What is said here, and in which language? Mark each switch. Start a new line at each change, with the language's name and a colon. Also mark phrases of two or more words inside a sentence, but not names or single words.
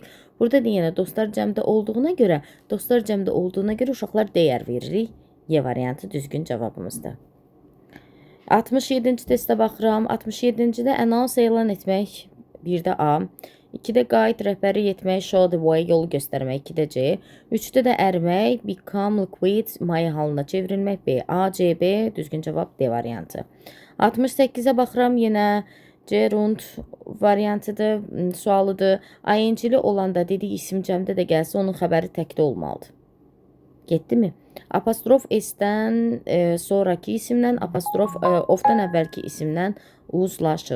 Azerbaijani: Burada da yenə dostlar cəmdə olduğuna görə uşaqlar dəyər veririk. Y variantı düzgün cavabımızdır. 67-ci testə baxıram. 67-cidə announce elan etmək, 1-də A. 2-də guide rəhbəri etmək,
English: show the way,
Azerbaijani: yolu göstərmək, 2-də C. 3-də də ərmək,
English: become liquid,
Azerbaijani: maya halına çevrilmək, B. A, C, B, düzgün cavab D variantı. 68-ə baxıram, yenə gerund variantıdır, sualıdır. ING-li olanda dediyi isim cəmdə də gəlsə, onun xəbəri təkdə olmalıdır. Getdi mi? Apostrof S-dən sonraki isimdən, apostrof of-dan əvvəlki isimdən uzlaşır.